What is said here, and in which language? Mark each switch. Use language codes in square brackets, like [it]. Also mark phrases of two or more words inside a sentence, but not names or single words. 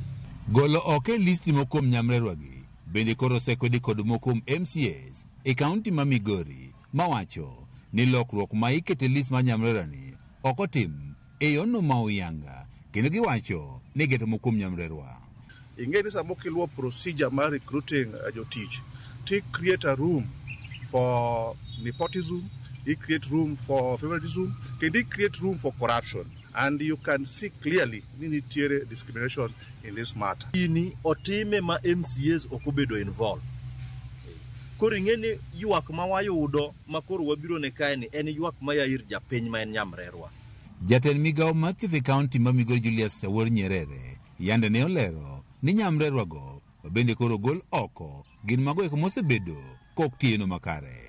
[luo] Golo oko e listi mokuom nyamrerwa gi bende koro sekwedi kod mokuom MCAs e kaunti ma Migori mawacho ni lokruok ma ikete list ma nyamrerani ok otim e yono ma uyanga kendo giwacho ni geto mokuom nyamrerwa. Ing'e ni samo kiluwo procedure mar recruiting jotich [en] to create a room for nepotism, create room for favoritism, [luo] kendo [en] create room for corruption. And you can see clearly [luo] ni nitiere [en] discrimination in this matter. [luo] Ini otime ma MCAs okobedo involved. Koro ing'e ni ywak ma wayudo ma koro wabiro ne kae ni en ywak ma yair japiny ma en nyamrerwa. Jatend migawo mar thieth e kaunti ma Migori Julius Tawor Nyerere yande ne olero ni nyamrerwa go bende koro gol oko gin mago eko mosebedo kok tieno makare.